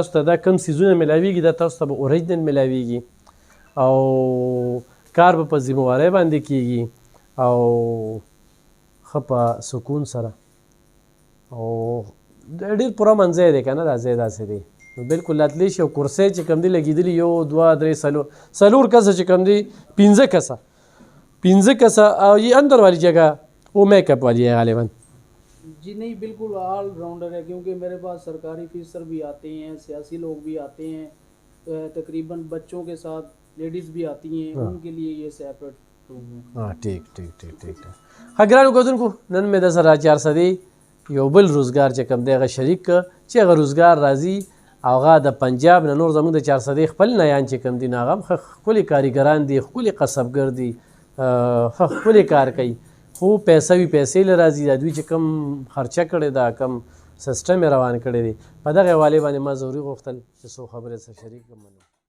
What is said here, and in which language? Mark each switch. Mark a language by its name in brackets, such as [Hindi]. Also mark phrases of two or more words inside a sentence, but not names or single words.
[Pashto] تاسو ته دا کم څیزونه میلاویږي دا تاسو ته به اوریجنل میلاویږي او کار به په ذمهوارۍ باندې کیږي او ښه په سکون سره او ډېر پوره منځی دی که نه دا ځای داسې دی نو بلکل راتلی شي او کرسۍ چې کوم دی لګېدلي 1 2 3 څلور کسه چې کوم دی 15 کسه او [Urdu] یہ اندر والی جگہ وہ میک اپ والی ہے غالباً جی نہیں بالکل [English] all rounder [Urdu] ہے کیونکہ میرے پاس سرکاری افسر بھی آتے ہیں سیاسی لوگ بھی آتے ہیں تقریباً بچوں کے ساتھ لیڈیز بھی آتی ہیں ان کے لیے یہ [English] separate room [Urdu] ہے. ہاں ٹھیک [Pashto] ګرانو کتونکو نن مې د سره 400 یو بل روزګار چې کوم دی هغه شریک چې هغه روزګار راځي او هغه د پنجاب نه نور زموږ د 400 خپل نیان چې کوم دي نو هغه هم ښکلي کاریګران دي ښکلي قصبګر دي ښکلي کار کوي خو پیسه وي پیسې له راځي دا دوی چې کوم خرچه کړې ده کوم سیسټم یې روان کړی دی په دغه حوالې باندې ما ضروري غوښتل چې څو خبرې سره شریک کړم.